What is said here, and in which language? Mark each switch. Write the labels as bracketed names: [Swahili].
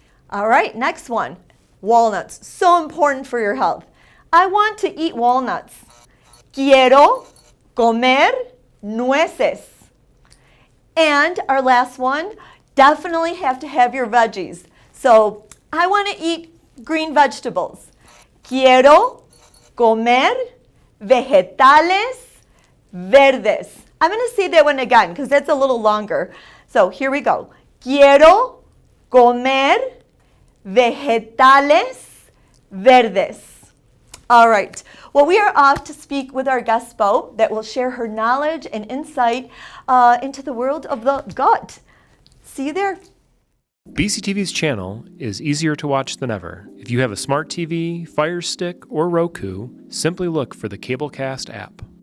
[English] All right, next one, walnuts. So important for your health. I want to eat walnuts. [Spanish] Quiero comer nueces. [English] And our last one, definitely have to have your veggies. So I want to eat green vegetables. [Spanish] Quiero comer vegetales verdes. [English] I'm going to say that one again because that's a little longer. So here we go. [Spanish] Quiero comer vegetales verdes. [English] All right. Well, we are off to speak with our guest, Bo, that will share her knowledge and insight into the world of the gut. See you there. BCTV's channel is easier to watch than ever. If you have a smart TV, Fire Stick, or Roku, simply look for the Cablecast app.